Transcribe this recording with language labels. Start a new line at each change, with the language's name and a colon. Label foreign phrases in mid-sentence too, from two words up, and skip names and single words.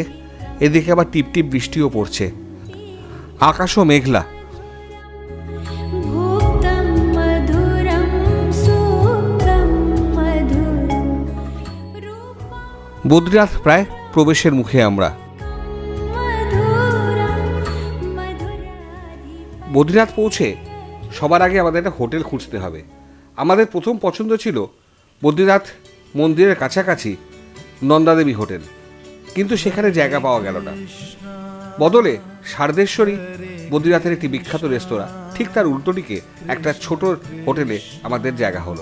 Bangla: এদিকে আবার টিপটিপ বৃষ্টিও পড়ছে। আকাশও মেঘলা।
Sanskrit: भुक्तं मधुरं सुप्तं मधुरं रूपं
Bangla: বদ্রীনাথ প্রায় প্রবেশের মুখে আমরা।
Sanskrit: मधुरं मधुराधिपतेरखिलं
Bangla: বদ্রীনাথ পৌঁছে সবার আগে আমাদের একটা হোটেল খুঁজতে হবে। আমাদের প্রথম পছন্দ ছিল বদ্রীনাথ মন্দিরের কাছাকাছি নন্দাদেবী হোটেল, কিন্তু সেখানে জায়গা পাওয়া গেল না। বদলে শারদেশ্বরী বদ্রীনাথের একটি বিখ্যাত রেস্তোরাঁ, ঠিক তার উল্টো দিকে একটা ছোট হোটেলে আমাদের জায়গা হলো।